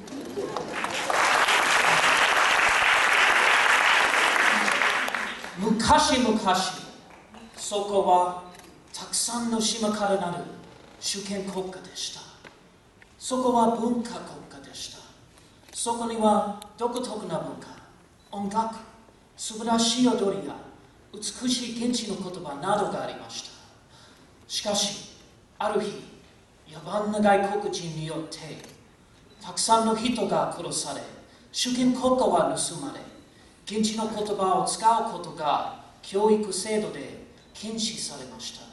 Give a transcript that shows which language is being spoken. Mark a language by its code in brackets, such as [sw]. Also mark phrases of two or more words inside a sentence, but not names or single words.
[ja] 昔々. そこはたくさんの島からなる主権国家でした. そこは文化国家でした. そこには独特な文化, ongaku, 素晴らしい踊りや美しい現地の言葉などがありました。しかし、ある日、野蛮な外国人によってたくさんの人が殺され、主権国家は盗まれ、現地の言葉を使うことが教育制度で禁止されました。